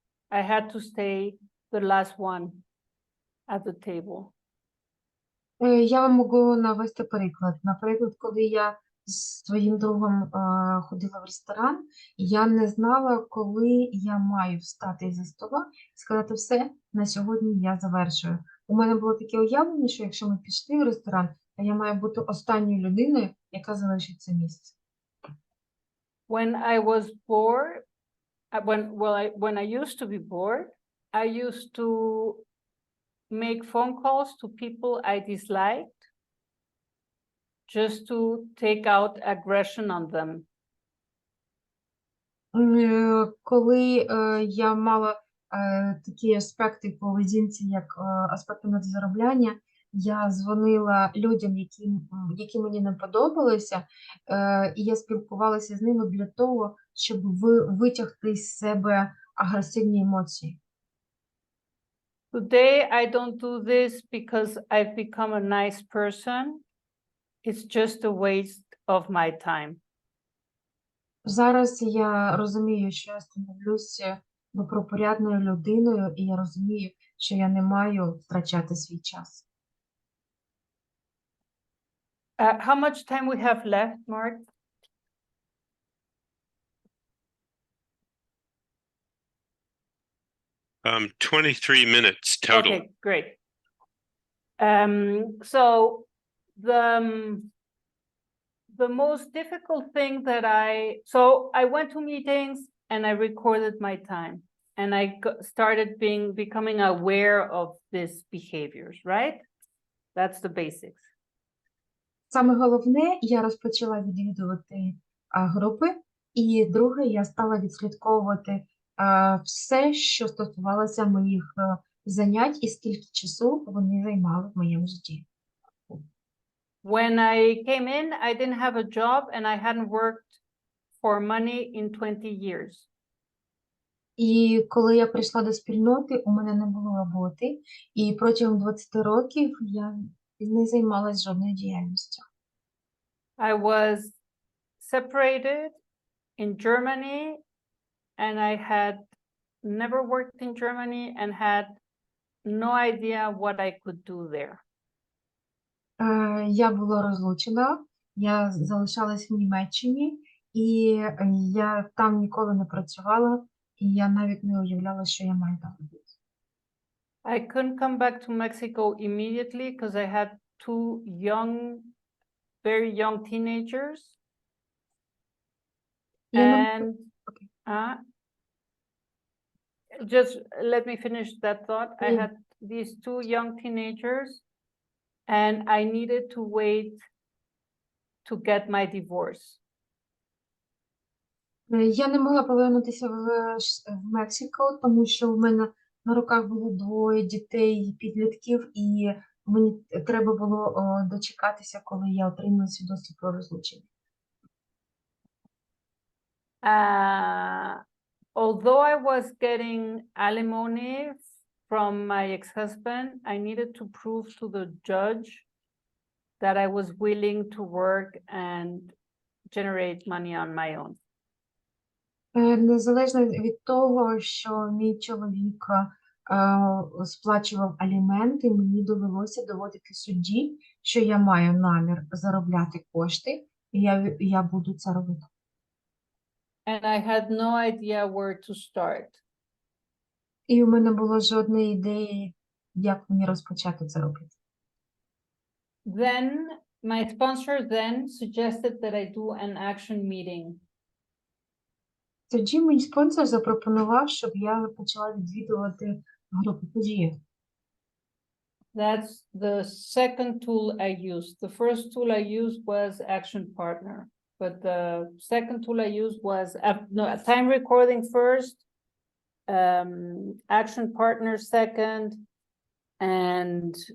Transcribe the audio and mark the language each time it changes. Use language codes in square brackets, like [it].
[en] I had to stay the last one at the table. [uk] Я вам можу навести приклад. Наприклад, коли я з своїм другом ходила в ресторан, я не знала, коли я маю встати за стола і сказати все, на сьогодні я завершую. У мене було таке уявлення, що якщо ми пішли в ресторан, то я маю бути останньою людиною, яка залишить це місце. [en] When I was bored, when I used to be bored, I used to make phone calls to people I disliked just to take out aggression on them. [uk] Коли я мала такі аспекти в поведінці, як аспекти надзаробляння, я дзвонила людям, які мені не подобалися, і я спілкувалася з ними для того, щоб витягти з себе агресивні емоції. [en] Today, I don't do this because I've become a nice person. It's just a waste of my time. [uk] Зараз я розумію, що я становлюся добропорядною людиною, і я розумію, що я не маю втрачати свій час. [en] How much time we have left, Mark? 23 minutes total. Okay, great. So the most difficult thing that I went to meetings and I recorded my time and I started becoming aware of these behaviors, right? That's the basics. [uk] Саме головне, я розпочала відвідувати групи, і друге, я стала відслідковувати все, що стосувалося моїх занять і скільки часу вони займали в моєму житті. [en] When I came in, I didn't have a job and I hadn't worked for money in 20 years. [uk] І коли я прийшла до спільноти, у мене не було роботи, і протягом 20 років я не займалась жодною діяльністю. [en] I was separated in Germany and I had never worked in Germany and had no idea what I could do there. [uk] Я була розлучена, я залишалась в Німеччині, і я там ніколи не працювала, і я навіть не уявляла, що я маю там робити. [en] I couldn't come back to Mexico immediately because I had two very young teenagers. And just let me finish that thought. I had these two young teenagers and I needed to wait to get my divorce. [uk] Я не могла повернутися в Мексику, тому що в мене на руках було 2 дітей, підлітків, і мені треба було дочекатися, коли я отримаю свідоцтво про розлучення. [en] Although I was getting alimony from my ex-husband, I needed to prove to the judge that I was willing to work and generate money on my own. [uk] Незалежно від того, що мій чоловік сплачував аліменти, мені довелося доводити судді, що я маю намір заробляти кошти, і я буду це робити. [en] And I had no idea where to start. [uk] І у мене було жодної ідеї, як мені розпочати це робити. [en] Then my sponsor then suggested that I do an action meeting. [uk] Тоді мій спонсор запропонував, щоб я почала відвідувати групи події. [en] That's the second tool I used. The first tool I used was Action Partner, but the second tool I used was time recording first, Action Partner second, and